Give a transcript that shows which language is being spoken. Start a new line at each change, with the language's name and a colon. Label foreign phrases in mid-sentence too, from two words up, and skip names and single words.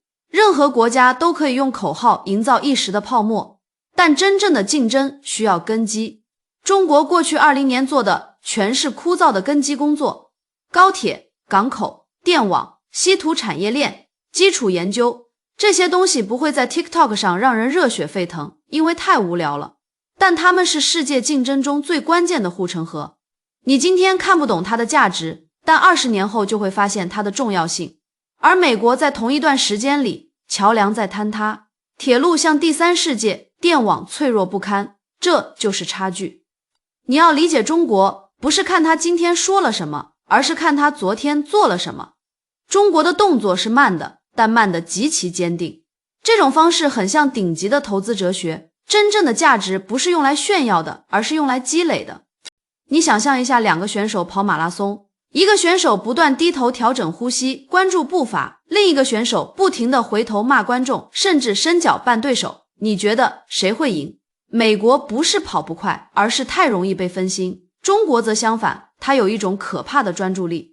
Chinese: 任何國家都可以用口號營造一時的泡沫，但真正的競爭需要根基。中國過去20年做的全是枯燥的根基工作，高鐵、港口、電網、稀土產業鏈、基礎研究，這些東西不會在 TikTok 上讓人熱血沸騰，因為太無聊了。但它們是世界競爭中最關鍵的護城河。你今天看不懂它的價值，但20年後就會發現它的重要性。而美國在同一段時間裡，橋樑在坍塌，鐵路像第三世界，電網脆弱不堪，這就是差距。你要理解中國，不是看他今天說了什麼，而是看他昨天做了什麼。中國的動作是慢的，但慢得極其堅定。這種方式很像頂級的投資哲學，真正的價值不是用來炫耀的，而是用來積累的。你想象一下，兩個選手跑馬拉松，一個選手不斷低頭調整呼吸，關注步伐，另一個選手不停地回頭罵觀眾，甚至伸腳絆對手。你覺得誰會贏？美國不是跑不快，而是太容易被分心。中國則相反，它有一種可怕的專注力。